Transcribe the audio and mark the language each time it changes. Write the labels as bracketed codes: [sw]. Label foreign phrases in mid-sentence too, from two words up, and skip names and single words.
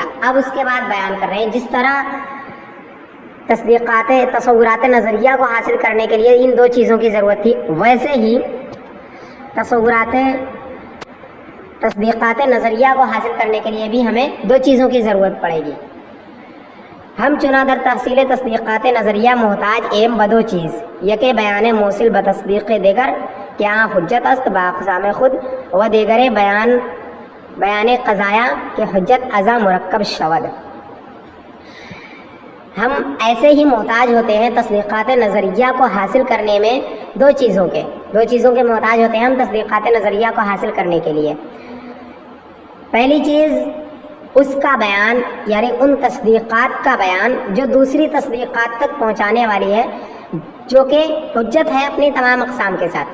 [ur] اب اس کے بعد بیان کر رہے ہیں جس طرح تصورات نظریہ کو حاصل کرنے کے لیے ان دو چیزوں کی ضرورت تھی، ویسے ہی تصدیقات نظریہ کو حاصل کرنے کے لیے بھی ہمیں دو چیزوں کی ضرورت پڑے گی. [fa] ہم چنا در تحصیل تصدیقات نظریہ محتاج ایم بدو چیز یکے بیان موصل بتصدیق دیگر کیا حجت است با اقسام خود و دیگر بیان قضایا کہ حجت ازا مرکب شود. [ur] ہم ایسے ہی محتاج ہوتے ہیں تصدیقات نظریہ کو حاصل کرنے میں دو چیزوں کے محتاج ہوتے ہیں ہم تصدیقات نظریہ کو حاصل کرنے کے لیے. پہلی چیز اس کا بیان، یعنی ان تصدیقات کا بیان جو دوسری تصدیقات تک پہنچانے والی ہے، جو کہ حجت ہے اپنی تمام اقسام کے ساتھ.